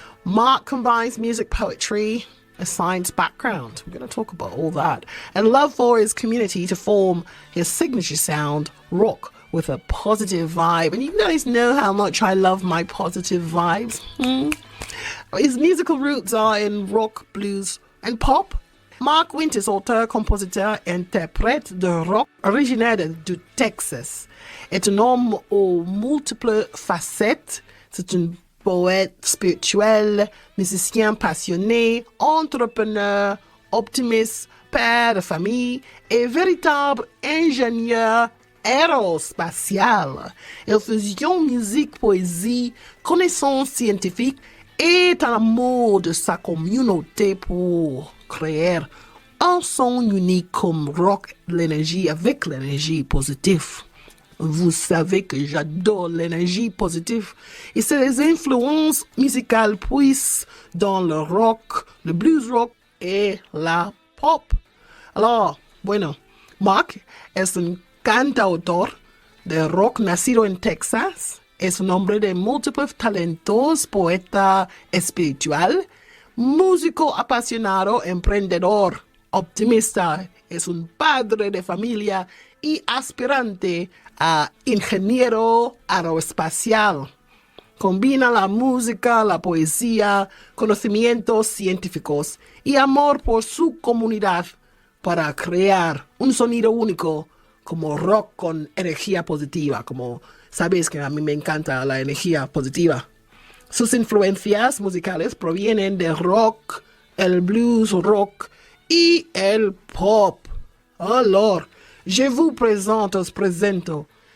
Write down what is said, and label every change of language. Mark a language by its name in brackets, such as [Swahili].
[English] Mark combines music, poetry, a science background. We're going to talk about all that, and love for his community to form his signature sound, rock with a positive vibe. And you guys know how much I love my positive vibes. His musical roots are in rock, blues, and pop. [French] Mark Winters, auteur, compositeur, interprète de rock originaire du Texas, est un homme aux multiples facettes. C'est un poète spirituel, musicien passionné, entrepreneur, optimiste, père de famille et véritable ingénieur aérospatial. Il fusionne musique, poésie, connaissances scientifiques et un amour de sa communauté pour créer un son unique comme rock, l'énergie avec l'énergie positive. Vous savez que j'adore l'énergie positive et ses influences musicales puissent dans le rock, le blues rock et la pop. [Spanish] Alors, bueno, Mark es un cantautor de rock nacido en Texas. Es un hombre de múltiples talentos, poeta espiritual, músico apasionado, emprendedor, optimista. Es un padre de familia y aspirante a ingeniero aeroespacial. Combina la música, la poesía, conocimientos científicos y amor por su comunidad para crear un sonido único como rock con energía positiva. Como sabes que a mí me encanta la energía positiva. Sus influencias musicales provienen del rock, el blues rock y el pop. [French] Alors, je vous présente, [Spanish] os presento.